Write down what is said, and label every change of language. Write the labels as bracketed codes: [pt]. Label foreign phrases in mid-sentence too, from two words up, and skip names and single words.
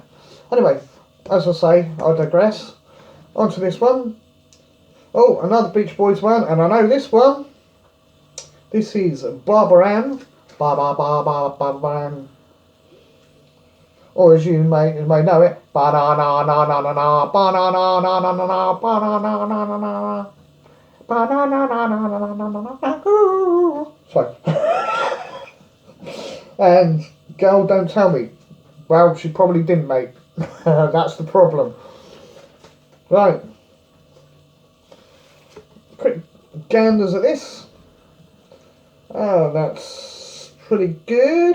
[en] Anyway, as I say, I digress. On to this one. Oh, another Beach Boys one, and I know this one. This is Barbara Ann. Barbara Ann. Or as you may know it, ba-na-na-na-na-na-na, ba-na-na-na-na-na-na, ba-na-na-na-na-na-na, ba-na-na-na-na-na-na-na. Sorry. And girl, don't tell me. Well, she probably didn't, mate. That's the problem. Right. Quick ganders at this. Oh, that's pretty good.